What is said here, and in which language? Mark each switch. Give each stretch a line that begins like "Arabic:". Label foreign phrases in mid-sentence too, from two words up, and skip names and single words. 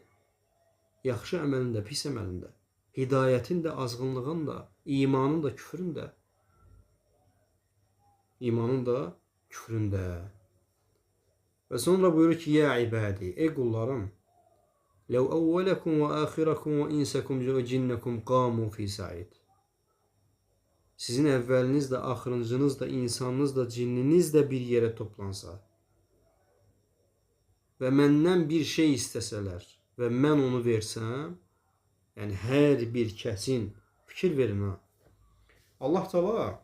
Azerbaijani: Yaxşı əməlində, pis əməlində, hidayətin də, azğınlığın da, imanın da, küfrün də. İmanın da, küfrün də. Və sonra buyurur ki,
Arabic: يا عبادي,
Azerbaijani: ey qullarım,
Arabic: لو أولكم وآخركم وإنسكم وجنكم قاموا في صعيد.
Azerbaijani: Sizin əvvəliniz də, axırıncınız da, insanınız da, cinniniz də bir yerə toplansa və məndən bir şey istəsələr və mən onu versəm, yəni hər bir kəsin, fikir verin ha, Allah Teala